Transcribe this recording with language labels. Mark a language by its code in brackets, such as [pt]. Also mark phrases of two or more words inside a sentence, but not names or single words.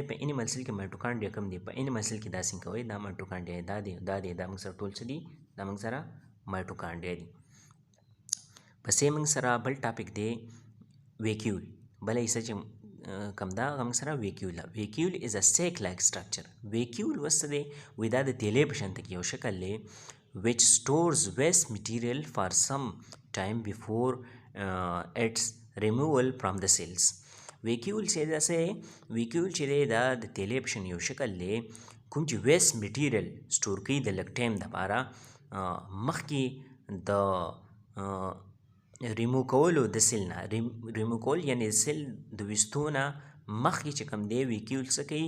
[ps] په [en] animal cell [ps] کې مایټوکانډریا کوم دی؟ په [en] animal cell [ps] کې دا څنګه کوي؟ دا مایټوکانډریا دا دی دا موږ سره ټول څه دي؟ دا موږ سره مایټوکانډریا دي. پسې موږ سره بل ټاپک دی ویکیول. بله حصه چې کوم دا هغه موږ سره ویکیول ده. [en] vacuole is a sac like structure. [ps] ویکیول اوس څه دی؟ وایي دا د تیلې په شانته کې یو شکل دی [en] which stores waste material for some time before its removal from the cells. [ps] ویکیول چې دا څه دی؟ ویکیول چې دی دا د تیلې په شان یو شکل دی کوم چې [en] waste material [ps] سټور کوي د لږ ټایم دپاره مخکې د ریمو کولو د سیل نه. ریمو کول یعنی سیل د ویستو نه مخکې چې کوم دی ویکیول څه کوي؟